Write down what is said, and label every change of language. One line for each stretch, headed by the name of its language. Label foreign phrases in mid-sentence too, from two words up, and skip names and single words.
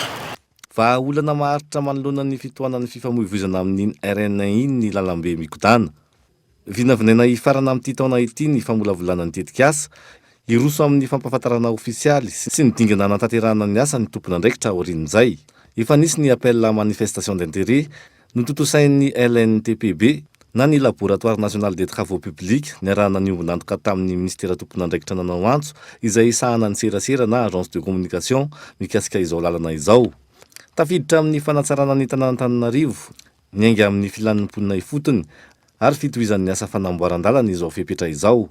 Malagasy: Vahaolana maharitra manoloana ny fitohanan'ny fifamoivoizana amin'ny RNI ny lalambe mikodana. Vinavinaina ifarana amin'ity taona ity ny famolavolànan'ny tetikasa, iroso amin'ny fampahafantarana ofisialy sy ny dingana anatanterahana ny asa ny tompon'andraikitra aorian'izay. Efa nisy ny
French: appel à manifestation d'intérêt
Malagasy: nototosain'ny LNTPB na ny
French: laboratoire national des travaux publics
Malagasy: niarahana ny ombonantoka tamin'ny ministera tompon'andraikitra nanao antso izay sahana ny serasera na
French: agence de communication
Malagasy: mikasika izao lalana izao. Tafiditra amin'ny fanatsarana ny tanàn'Antananarivo, niainga amin'ny filan'ny mponina ifotony ary fitohizan'ny asa fanamboaran-dalana izao fepetra izao.